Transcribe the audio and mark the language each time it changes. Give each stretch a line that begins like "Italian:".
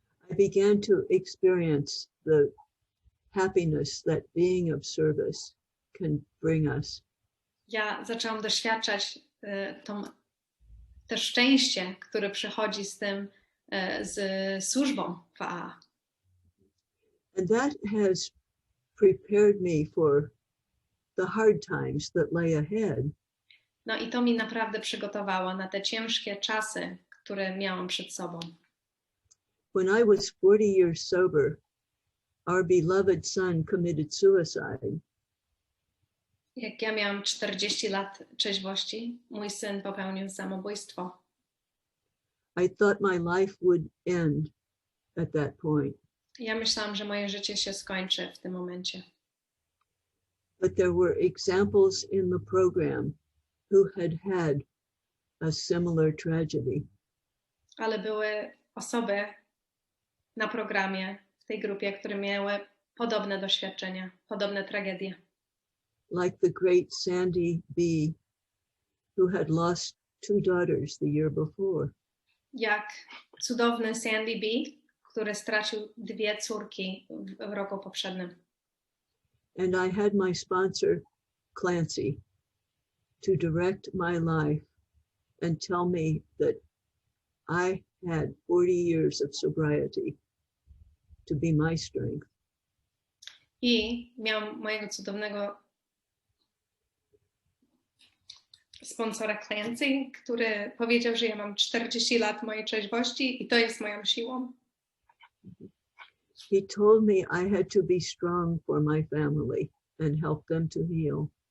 English: I began to experience the happiness that being of service can bring us.
Polish: Ja zaczęłam doświadczać to szczęście, które przychodzi z tym, z służbą w AA.
English: And that has prepared me for the hard times that lay ahead.
Polish: No i to mi naprawdę przygotowało na te ciężkie czasy, które miałam przed sobą.
English: When I was 40 years sober, our beloved son committed suicide.
Polish: Jak ja miałam 40 lat trzeźwości, mój syn popełnił samobójstwo.
English: I thought my life would end at that point.
Polish: Ja myślałam, że moje życie się skończy w tym momencie.
English: But there were examples in the program who had a similar tragedy.
Polish: Ale były osoby na programie, w tej grupie, które miały podobne doświadczenia, podobne tragedie.
English: Like the great Sandy B, who had lost 2 daughters the year before.
Polish: Jak cudowny Sandy B, który stracił 2 córki w roku poprzednim.
English: And I had my sponsor, Clancy, to direct my life and tell me that I had 40 years of sobriety to be my strength.
Polish: I miałam mojego cudownego sponsora Clancy, który powiedział, że ja mam 40 lat mojej trzeźwości i to jest moją siłą.
English: He told me I had to be strong for my family and help them to heal.